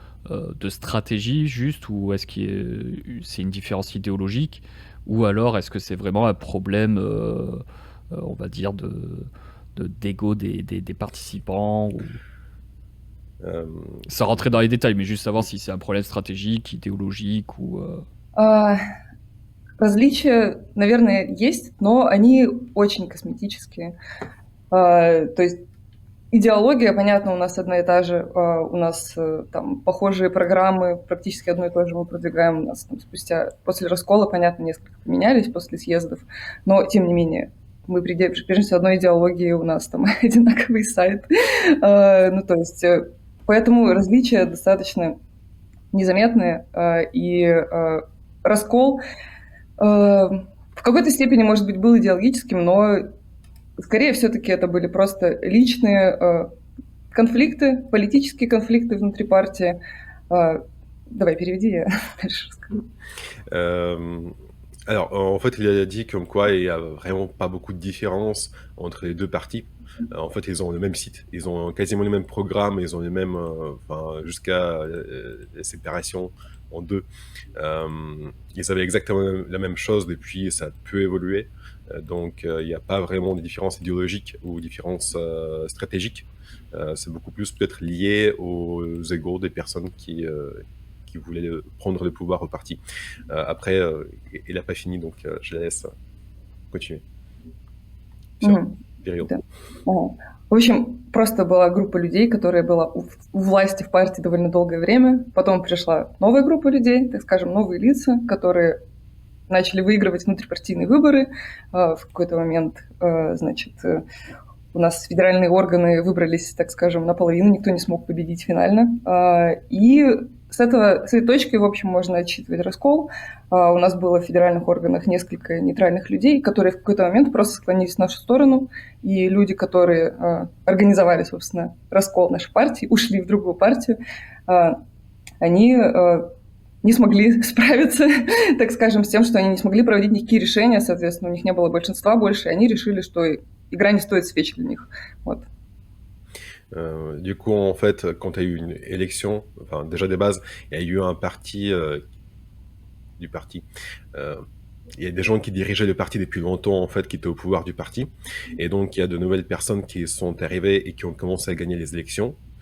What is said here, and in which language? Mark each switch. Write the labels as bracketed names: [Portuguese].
[French] de stratégie juste, ou est-ce que c'est une différence idéologique, ou alors est-ce que c'est vraiment un problème, on va dire, d'ego des participants Euh, sans rentrer dans les détails, mais juste savoir si c'est un problème stratégique, idéologique ou... [Russian] А, Различия, наверное, есть, но они очень косметические. То есть идеология, понятно, у нас одна и та же, у нас там похожие программы, практически одно и то же мы продвигаем, у нас там после раскола, понятно, несколько поменялись после съездов, но тем не менее мы придерживаемся одной идеологии, у нас там одинаковый сайт. Ну, то есть, поэтому различия достаточно незаметные, и раскол в какой-то степени, может быть, был идеологическим, но скорее все-таки это были просто личные конфликты, политические конфликты внутри партии. Давай, переведи, я дальше расскажу. [French] Alors, en fait, il a dit comme quoi il n'y a vraiment pas beaucoup de différence entre les deux partis. En fait, ils ont le même site, ils ont quasiment les mêmes programmes, ils ont les mêmes, enfin, jusqu'à la séparation en deux. Ils avaient exactement la même chose depuis, ça a peu évolué. Donc, il n'y a pas vraiment de différence idéologique ou différence stratégique. C'est beaucoup plus peut-être lié aux égos des personnes qui voulaient prendre le pouvoir au parti. Après, il n'a pas fini, donc je la laisse continuer. [Russian] Период. Да. В общем, просто была группа людей, которая была у власти в партии довольно долгое время. Потом пришла новая группа людей, так скажем, новые лица, которые начали выигрывать внутрипартийные выборы. В какой-то момент, значит, у нас федеральные органы выбрались, так скажем, наполовину, никто не смог победить финально. И с этой точки, в общем, можно отсчитывать раскол. У нас было в федеральных органах несколько нейтральных людей, которые в какой-то момент просто склонились в нашу сторону, и люди, которые организовали, собственно, раскол нашей партии, ушли в другую партию, они не смогли справиться, так скажем, с тем, что они не смогли проводить никакие решения, соответственно, у них не было большинства больше, и они решили, что игра не стоит свеч для них. Вот. [French] Du coup, en fait, quand il y a eu une élection, enfin déjà des bases, il y a eu un parti du parti. Il y a des gens qui dirigeaient le parti depuis longtemps, en fait, qui étaient au pouvoir du parti. Et donc, il y a de nouvelles personnes qui sont arrivées et qui ont commencé à gagner les élections.